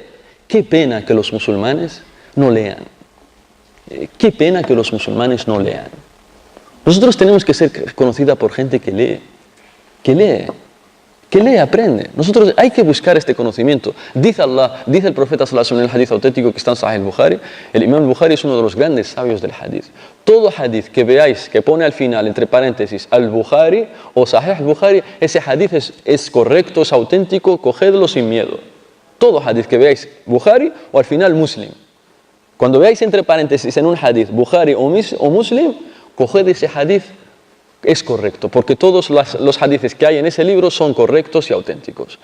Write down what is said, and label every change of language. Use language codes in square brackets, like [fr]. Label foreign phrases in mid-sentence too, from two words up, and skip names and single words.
[es] Qué pena que los musulmanes no lean. Qué pena que los musulmanes no lean. Nosotros tenemos que ser conocida por gente que lee, aprende. Nosotros hay que buscar este conocimiento. Dice Allah, dice el profeta [ar] صلى الله عليه وسلم [es] en el hadith auténtico que está en Sahih al-Bukhari, el imam al-Bukhari es uno de los grandes sabios del hadith. Todo hadith que veáis que pone al final, entre paréntesis, al-Bukhari o Sahih al-Bukhari, ese hadith es correcto, es auténtico, cogedlo sin miedo. Todo hadith que veáis, Bukhari o al final Muslim. Cuando veáis entre paréntesis en un hadith, Bukhari o Muslim, coged ese hadith, es correcto, porque todos los hadiths que hay en ese libro son correctos y auténticos.